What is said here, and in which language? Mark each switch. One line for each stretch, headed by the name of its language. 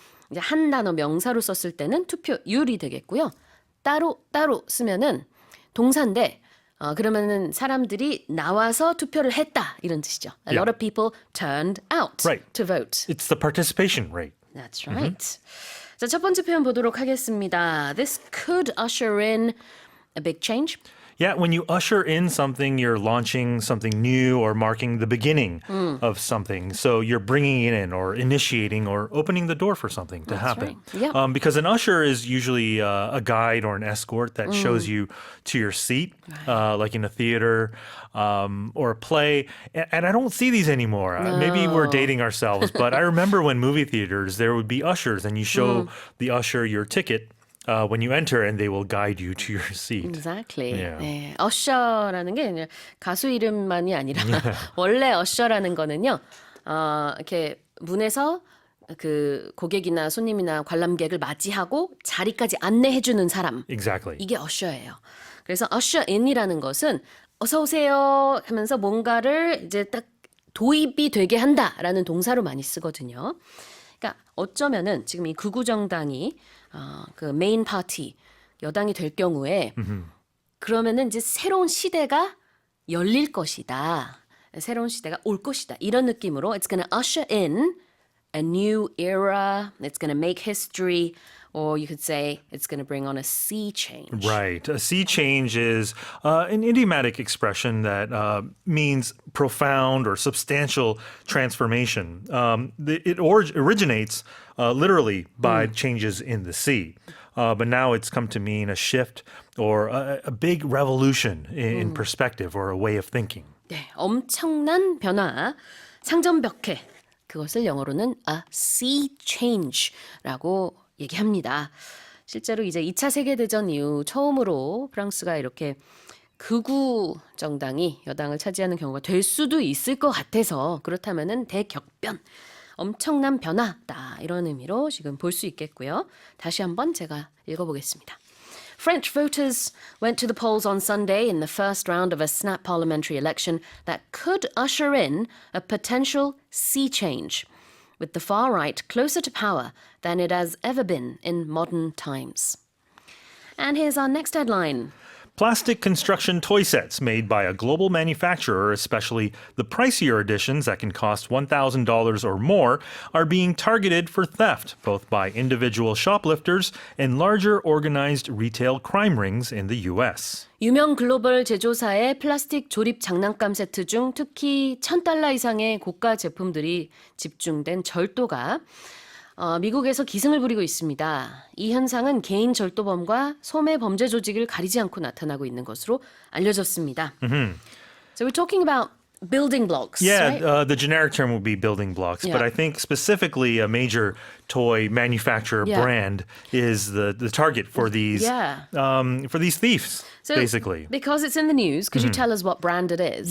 Korean: 이제 한 단어 명사로 썼을 때는 투표율이 되겠고요. 따로 쓰면은 동사인데 그러면은 사람들이 나와서 투표를 했다 이런 뜻이죠.
English: A lot of people turned out to vote. It's the participation rate. That's right.
Korean: 자, 첫 번째 표현 보도록 하겠습니다.
English: This could usher in a big change. Yeah, when you usher in something, you're launching something new or marking the beginning of something. So you're bringing it in or initiating or opening the door for something to happen. Right. Because an usher is usually a guide or an escort that shows you to your seat, like in a theater or a play. And I don't see these anymore. No. Maybe we're dating ourselves, but I remember when movie theaters, there would be ushers and you show the usher your ticket. When you enter and they will guide you to your seat. Exactly. Yeah.
Korean: 네, 어셔라는 게 그냥 가수 이름만이 아니라 원래 어셔라는 거는요. 이렇게 문에서 그 고객이나 손님이나 관람객을 맞이하고 자리까지 안내해 주는 사람.
English: Exactly.
Korean: 이게 어셔예요. 그래서 usher in이라는 것은 어서 오세요 하면서 뭔가를 이제 딱 도입이 되게 한다라는 동사로 많이 쓰거든요. 그러니까 어쩌면은 지금 이 극우 정당이 그 메인 파티 여당이 될 경우에 그러면은 이제 새로운 시대가 열릴 것이다. 새로운 시대가 올 것이다. 이런 느낌으로
English: it's going to usher in a new era. It's going to make history. Or you could say it's going to bring on a sea change. Right. A sea change is an idiomatic expression that means profound or substantial transformation. It originates literally by changes in the sea. But now it's come to mean a shift or a big revolution in perspective or a way of thinking.
Korean: 네, 엄청난 변화, 상전벽해. 그것을 영어로는 a sea change라고 얘기합니다. 실제로 이제 2차 세계대전 이후 처음으로 프랑스가 이렇게 극우 정당이 여당을 차지하는 경우가 될 수도 있을 것 같아서 그렇다면은 대격변, 엄청난 변화다 이런 의미로 지금 볼 수 있겠고요. 다시 한번 제가 읽어보겠습니다.
English: French voters went to the polls on Sunday in the first round of a snap parliamentary election that could usher in a potential sea change, with the far right closer to power than it has ever been in modern times. And here's our next headline. Plastic construction toy sets made by a global manufacturer, especially the pricier editions that can cost $1,000 or more, are being targeted for theft, both by individual shoplifters and larger organized retail crime rings in the U.S.
Korean: 유명 글로벌 제조사의 플라스틱 조립 장난감 세트 중 특히 $1,000 이상의 고가 제품들이 집중된 절도가 미국에서 기승을 부리고 있습니다. 이 현상은 개인 절도범과 소매 범죄 조직을 가리지 않고 나타나고 있는 것으로 알려졌습니다.
English: So we're talking about building blocks, Yeah, right? the generic term would be building blocks, but Yeah. I think specifically a major toy manufacturer Yeah. brand is the target for these thieves, So basically. because it's in the news, could you tell us what brand it is?